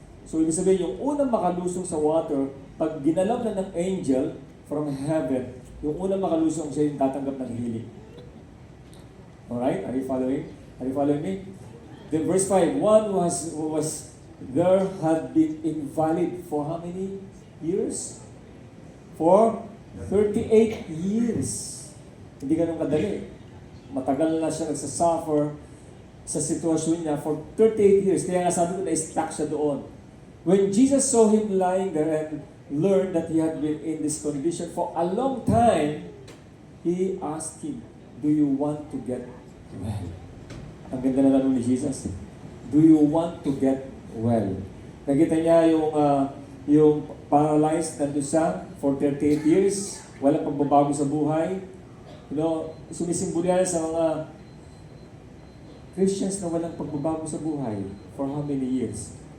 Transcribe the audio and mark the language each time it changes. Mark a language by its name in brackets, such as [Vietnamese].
[Filipino] So ibig sabihin, yung unang makalusong sa water, pag ginalaw na ng angel from heaven, yung unang makalusong siya yung tatanggap ng healing. [English] Alright? Are you following? Are you following me? Then verse 5, one who was there had been invalid for how many years? For 38 years. [Filipino] Hindi ganun kadali. Matagal na siya nagsasuffer sa sitwasyon niya for 38 years. Kaya nga sabi ko na-stuck siya doon. [English] When Jesus saw him lying there and learned that he had been in this condition for a long time, he asked him, do you want to get well? [Filipino] Ang ganda na tanong ni Jesus. [English] Do you want to get well? [Filipino] Nakita niya yung paralyzed nandun siya for 38 years, walang pagbabago sa buhay. Sumisimbolo yan sa mga Christians na walang pagbabago sa buhay [English] for how many years?